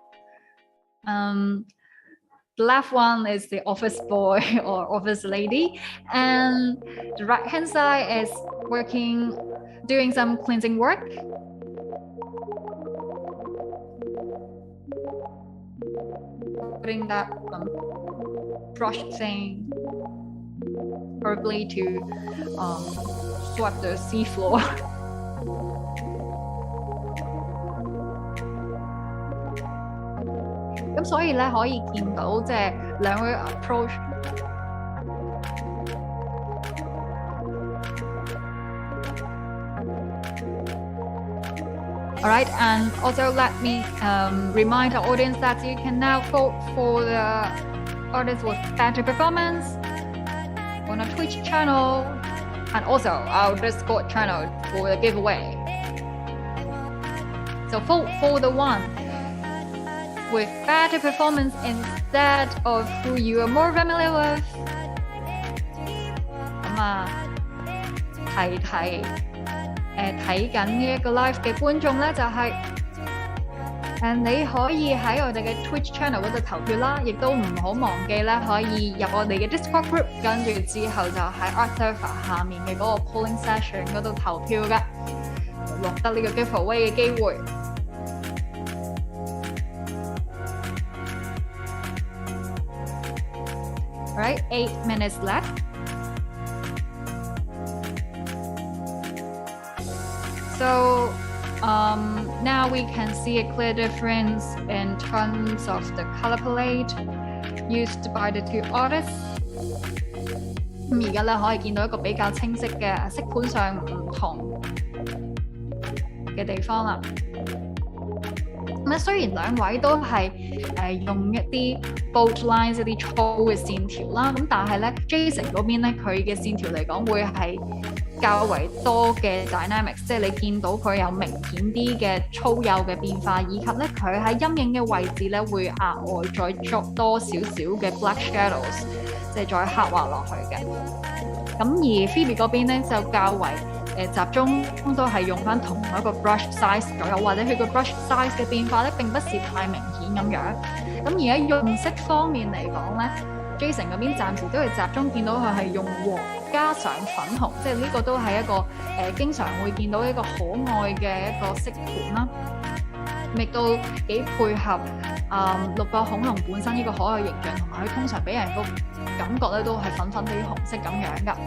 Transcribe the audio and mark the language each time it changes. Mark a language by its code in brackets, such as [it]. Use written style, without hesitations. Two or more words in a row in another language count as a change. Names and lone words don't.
[en] The left one is the office boy or office lady, and the right hand side is doing some cleansing work. Putting that brush thing probably to sweep the seafloor. [yue] 咁所以咧可以見到即係兩個 [en] approach。Alright, and also let me remind our audience that you can now vote for the artist with better performance on our Twitch channel and also our Discord channel for the giveaway. So vote for the one with better performance instead of who you are more familiar with. [yue] 咁睇緊呢一個 live 嘅觀眾咧，就係你可以喺我哋嘅 [en] Twitch channel [yue] 嗰度投票啦，亦都唔好忘記咧，可以入我哋嘅 [en] Discord group， [yue] 跟住之後就喺 Art Server 下面嘅嗰個 [en] polling session [yue] 嗰度投票嘅，獲得呢個 giveaway 嘅機會。 [en] Alright, 8 minutes left. So now we can see a clear difference in terms of the color palette used by the two artists. [yue] 咁而家咧可以見到一個比較清晰嘅色盤上唔同嘅地方啦。咁雖然兩位都係用一啲 [en] bold lines [yue] 一啲粗嘅線條啦，咁但係咧 Jason 嗰邊咧佢嘅線條嚟講會係較為多嘅 dynamics， 即係你見到佢有明顯啲嘅粗幼嘅變化，以及咧佢喺陰影嘅位置咧會額外再作多少少嘅 [en] black shadows， [yue] 即係再刻畫落去嘅。咁而 Phoebe 嗰邊咧就較為集中都係用翻同一個 [en] brush size [yue] 左右，或者佢個 [en] brush size [yue] 嘅變化咧並不是太明顯咁樣。咁而喺用色方面嚟講咧 ，Jason 嗰邊暫時都係集中見到佢係用黃加上粉紅，即係呢個都係一個經常會見到一個可愛嘅一個色盤啦，亦都幾配合綠角恐龍本身呢個可愛形象，同埋佢通常俾人個感覺咧都係粉粉地紅色咁樣噶。